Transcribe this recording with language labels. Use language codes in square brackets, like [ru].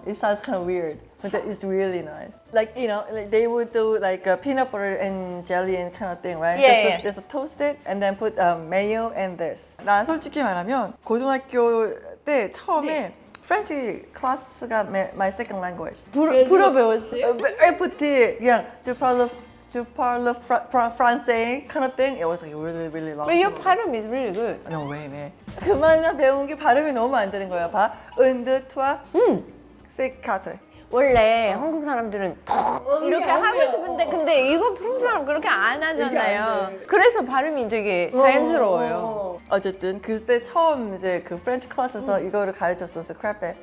[en] It sounds kind of weird, but it's really nice. Like like they would do like peanut butter and jelly and kind of thing, right? Yeah, Just toast it and then put mayo and this. [ko] 난 솔직히 말하면 고등학교 때 처음에 프렌치 클래스가 [en] my second language. [ko] 불어 배웠어요? [en] FT 그냥 [fr] tu parles français [en] kind of thing. It was like really really long. But your 발음 is really good. [ko] No, 왜? 그만 배운 게 발음이 너무 안 되는 거야. 봐. [fr] Un, deux, trois, c'est quatre. [ko] 원래 한국 사람들은 이렇게 하고 싶은데 근데 이거 프랑스 사람 그렇게 안 하잖아요. 그래서 발음이 되게 자연스러워요. 어쨌든 그때 처음 이제 그 프렌치 클래스에서 이거를 가르쳤었어, 크레페.